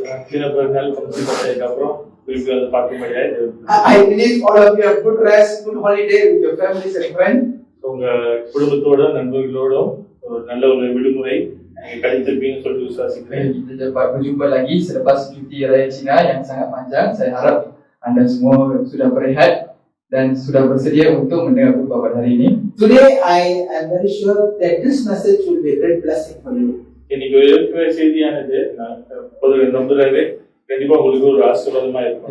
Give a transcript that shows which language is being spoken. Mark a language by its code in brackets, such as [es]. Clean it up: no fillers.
[ta] சில நாள் ஃபங்க்ஷன் பண்ணதுக்கு அப்புறம் திருப்பி அதை பார்க்க முடியாது. [en] I believe all of you have good rest, good holiday with your families and friends. [ta] உங்க குடும்பத்தோட நண்பர்களோட ஒரு நல்ல ஒரு விடுமுறை நீங்க கழித்திருப்பீங்கன்னு சொல்லிட்டு விசுவாசிக்கிறேன். [ms] Kita dapat berjumpa lagi selepas cuti raya Cina yang sangat panjang. Saya harap anda semua sudah berehat dan sudah bersedia untuk mendengar khutbah pada hari ini. [en] Today, I am very sure that this message will be a great blessing for you. [ta] இன்னைக்கு இருக்கிற செய்தியானது நான் பொதுவாக நம்புறேன் கண்டிப்பா உங்களுக்கு ஒரு ஆசீர்வாதமா இருக்கும்.